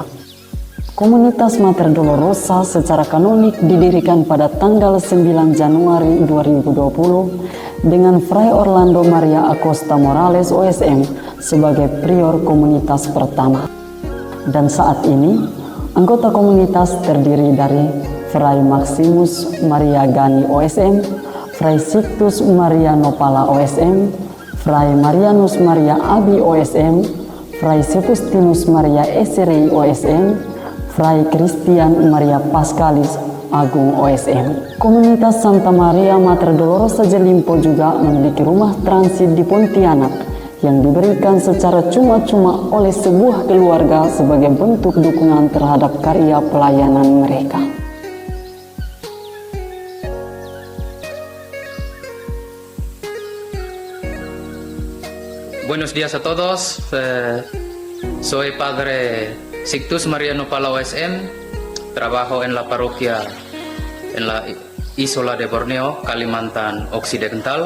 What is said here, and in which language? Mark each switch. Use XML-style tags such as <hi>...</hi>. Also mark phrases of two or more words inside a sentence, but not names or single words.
<id>Komunitas Mater Dolorosa secara kanonik didirikan pada tanggal 9 Januari 2020 dengan Fray Orlando Maria Acosta Morales OSM sebagai prior komunitas pertama. Dan saat ini, anggota komunitas terdiri dari Fray Maximus Maria Gani OSM, Fray Sictus Maria Nopala OSM, Fray Marianus Maria Abi OSM, Fray Sepustinus Maria Eserei OSM, Fray Christian Maria Pascalis Agung OSM. Komunitas Santa Maria Mater Dolorosa Jelimpo juga memiliki rumah transit di Pontianak yang diberikan secara cuma-cuma oleh sebuah keluarga sebagai bentuk dukungan terhadap karya pelayanan mereka.</id> <es>Buenos días a todos. Soy Padre Sictus Mariano Pala OSM. Trabajo en la parroquia en la isla de Borneo, Kalimantan Occidental.</es>